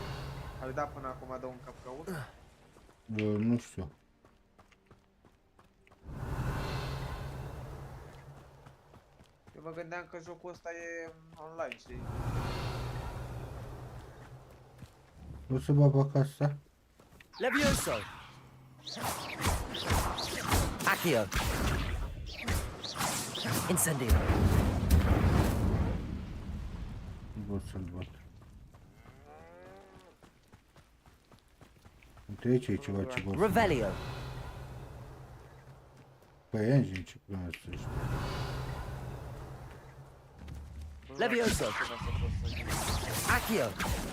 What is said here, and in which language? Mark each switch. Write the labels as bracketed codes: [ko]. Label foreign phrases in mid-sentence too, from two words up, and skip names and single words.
[ro] Ai dat până acum de un capcaut? Nu știu. Eu mă gândeam că jocul ăsta e online, știi? O să mă bag asta? Levioso. Accio. Incendio. Nu pot să-l văd. Uite aici e ceva ce pot să... Revelio. Păi engine ce până să știu. Levioso. Accio.